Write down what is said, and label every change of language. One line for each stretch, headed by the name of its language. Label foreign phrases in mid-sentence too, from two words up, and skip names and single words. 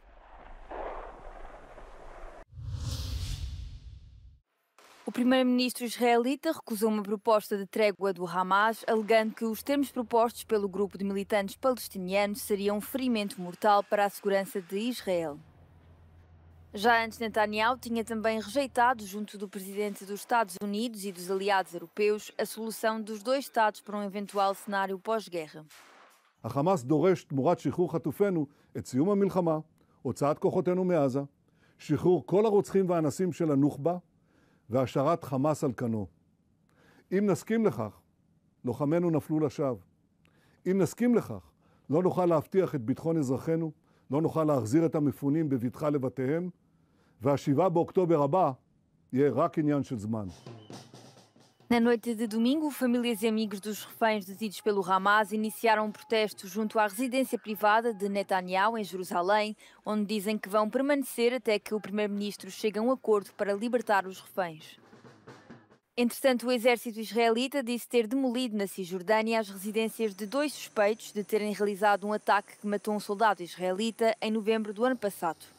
Portuguese: O primeiro-ministro israelita recusou uma proposta de trégua do Hamas, alegando que os termos propostos pelo grupo de militantes palestinianos seriam um ferimento mortal para a segurança de Israel. Já antes, Netanyahu tinha também rejeitado, junto do presidente dos Estados Unidos e dos aliados europeus, a solução dos dois Estados para um eventual cenário pós-guerra.
Hebrew: החמאס דורש תמורת שחרור חטופינו את סיום המלחמה, הוצאת כוחותינו מעזה, שחרור כל הרוצחים והאנסים של הנוח'בה, והשארת חמאס על כנו. אם נסכים לכך, לוחמינו נפלו לשווא. אם נסכים לכך, לא נוכל להבטיח את ביטחון אזרחינו, לא נוכל להחזיר את המפונים בבטחה לבתיהם, וה-7 באוקטובר הבא יהיה רק עניין של זמן.
Portuguese: Na noite de domingo, famílias e amigos dos reféns detidos pelo Hamas iniciaram um protesto junto à residência privada de Netanyahu, em Jerusalém, onde dizem que vão permanecer até que o primeiro-ministro chegue a um acordo para libertar os reféns. Entretanto, o exército israelita disse ter demolido na Cisjordânia as residências de dois suspeitos de terem realizado um ataque que matou um soldado israelita em novembro do ano passado.